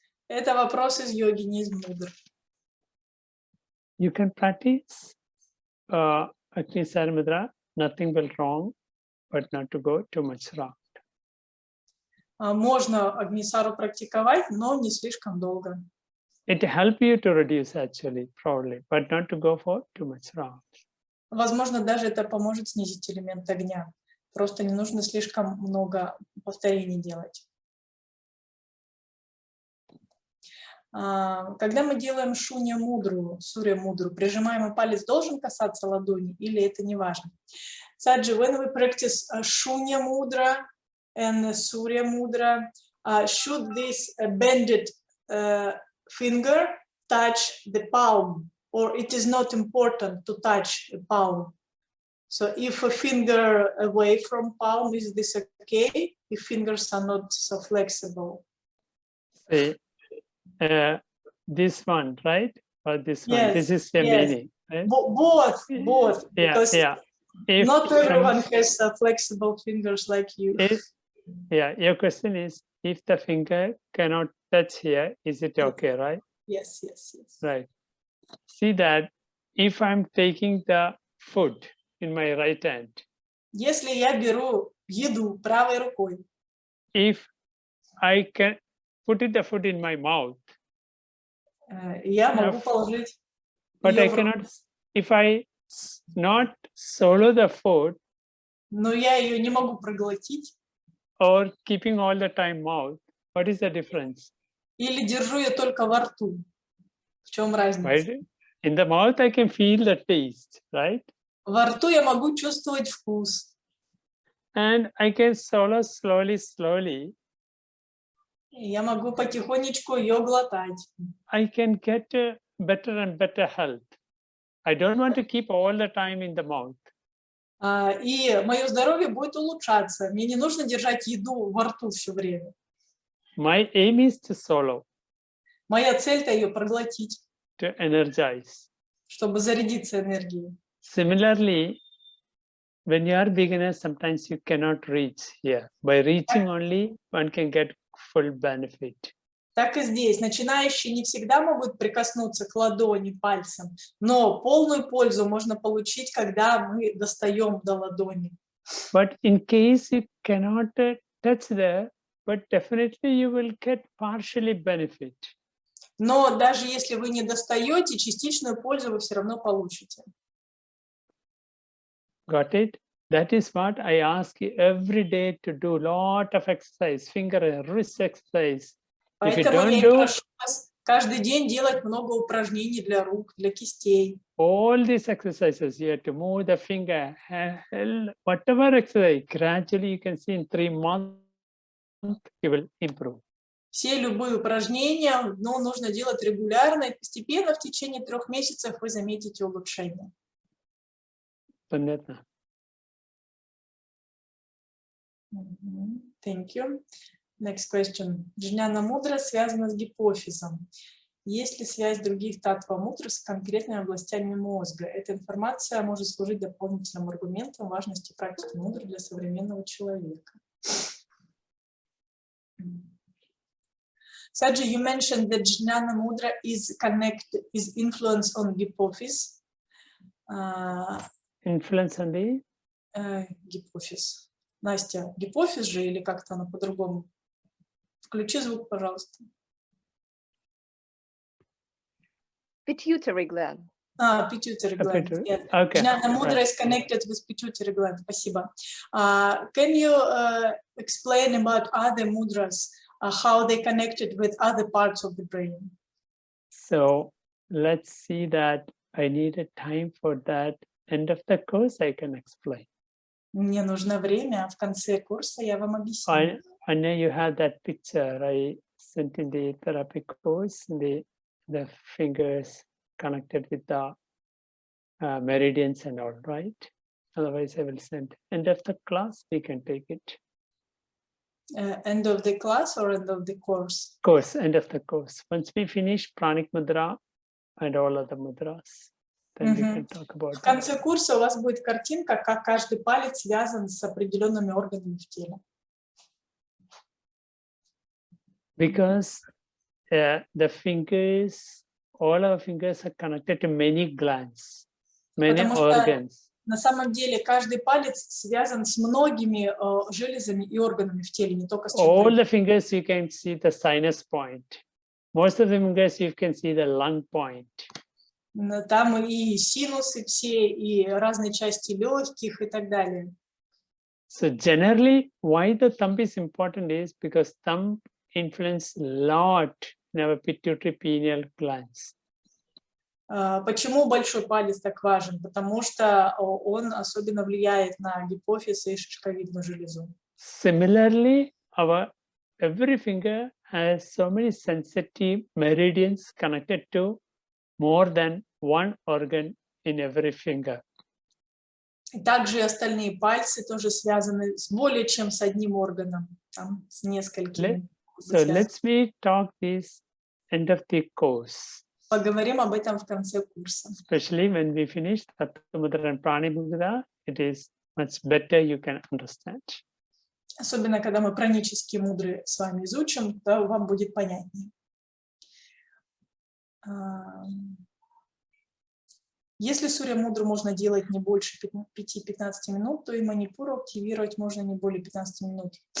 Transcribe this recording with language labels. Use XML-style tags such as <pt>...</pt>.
<ru>Это вопрос из йоги, не из мудры.</ru> <en>You can practice agnisara mudra, nothing will wrong, but not to go too much wrong.</en> <ru>Можно агнисару практиковать, но не слишком долго.</ru> <en>It help you to reduce actually, probably, but not to go for too much wrong.</en> <ru>Возможно, даже это поможет снизить элемент огня. Просто не нужно слишком много повторений делать. Когда мы делаем Шунья Мудру, Сурья Мудру, прижимаемый палец должен касаться ладони или это не важно?</ru> <en>Саджи, when we practice Шунья Мудра and Сурья Мудра, should this bended finger touch the palm, or it is not important to touch the palm? So if a finger away from palm, is this okay? If fingers are not so flexible? See, this one, right? Or this one? Yes, This is the yes. meaning, right? Both. Yeah, Because yeah. If not everyone has flexible fingers like you. Yeah, your question is, if the finger cannot touch here, is it okay, right? Yes, yes, yes. Right. See that if I'm taking the food in my right hand,</en> <ru>Если я беру еду правой рукой,</ru> <en>if I can put the food in my mouth,</en> <ru>я могу положить</ru> <en>but</en> <ru>её</ru> <en>I</en> <ru>в рот.</ru> <en>cannot, if I not swallow the food</en> <ru>Но я ее не могу проглотить,</ru> <en>or keeping all the time mouth, what is the difference?</en> <ru>или держу ее только во рту. В чем разница?</ru> <en>Right? In the mouth, I can feel the taste, right?</en> <ru>Во рту я могу чувствовать вкус.</ru> <en>And I can swallow slowly.</en> <ru>Я могу потихонечку ее глотать.</ru> <en>I can get better and better health. I don't want to keep all the time in the mouth.</en> <ru>И мое здоровье будет улучшаться. Мне не нужно держать еду во рту все время.</ru> <en>My aim is to swallow,</en> <ru>Моя цель-то ее проглотить,</ru> <en>to energize.</en> <ru>чтобы зарядиться энергией.</ru> <en>Similarly, when you are beginner, sometimes you cannot reach here. By reaching only, one can get full benefit.</en> <ru>Так и здесь. Начинающие не всегда могут прикоснуться к ладони пальцем, но полную пользу можно получить, когда мы достаем до ладони.</ru> <en>But in case you cannot touch there, but definitely you will get partially benefit.</en> <ru>Но даже если вы не достаете, частичную пользу вы все равно получите.</ru> <en>Got it? That is what I ask you every day to do. Lot of exercise, finger and wrist exercise. If you</en> <ru>Поэтому я</ru> <en>don't do</en> <ru>прошу вас каждый день делать много упражнений для рук, для кистей.</ru> <en>all these exercises, you have to move the finger, whatever exercise, gradually you can see in 3 months, you will improve.</en> <ru>Все любые упражнения, но нужно делать регулярно, и постепенно в течение 3 месяцев вы заметите улучшение. Понятно.</ru> <en>Thank you. Next question.</en> <ru>Дхняна мудра связана с гипофизом. Есть ли связь других Таттва Мудр с конкретными областями мозга? Эта информация может служить дополнительным аргументом важности практики мудры для современного человека.</ru> <en>Саджи, you mentioned that Dhyana Mudra is influence on hypophysis. Influence on the?</en> <ru>Гипофиз. Настя, гипофиз же или как-то она по-другому? Включи звук, пожалуйста.</ru> <en>Pituitary gland. Pituitary gland. Yes. Okay. Dhyana Mudra is connected with pituitary gland.</en> <ru>Спасибо.</ru> <en>Can you explain about other mudras, how they connected with other parts of the brain? So let's see that I needed time for that. End of the course, I can explain.</en> <ru>Мне нужно время, а в конце курса я вам объясню.</ru> <en>I know you have that picture I sent in the therapy course, the fingers connected with the meridians and all, right? Otherwise, I will send. End of the class, we can take it. End of the class or end of the course? Course, end of the course. Once we finish Pranic Mudra and all other mudras, then we can talk about</en> <ru>В конце курса у вас будет картинка, как каждый палец связан с определенными органами в теле.</ru> <en>Because the fingers, all our fingers are connected to many glands, many organs.</en> <ru>На самом деле каждый палец связан с многими железами и органами в теле, не только с</ru> <en>All the fingers you can see the sinus point. Most of the fingers you can see the lung point.</en> <ru>Там и синусы все, и разные части легких и так далее.</ru> <en>So generally, why the thumb is important is because thumb influence a lot in our pituitary pineal glands.</en> <ru>Почему большой палец так важен? Потому что он особенно влияет на гипофиз и шишковидную железу.</ru> <en>Similarly, our every finger has so many sensitive meridians connected to more than one organ in every finger.</en> <ru>Также и остальные пальцы тоже связаны с более чем с одним органом, там, с несколькими.</ru> <en>So let's me talk this end of the course.</en> <ru>Поговорим об этом в конце курса.</ru> <en>Especially when we finish Tattva Mudra and Prana Mudra, it is much better you can understand.</en> <ru>Особенно, когда мы пранические мудры с вами изучим, то вам будет понятнее. Если Сурья Мудру можно делать не больше 5-15 минут, то и манипуру активировать можно не более 15 минут.</ru>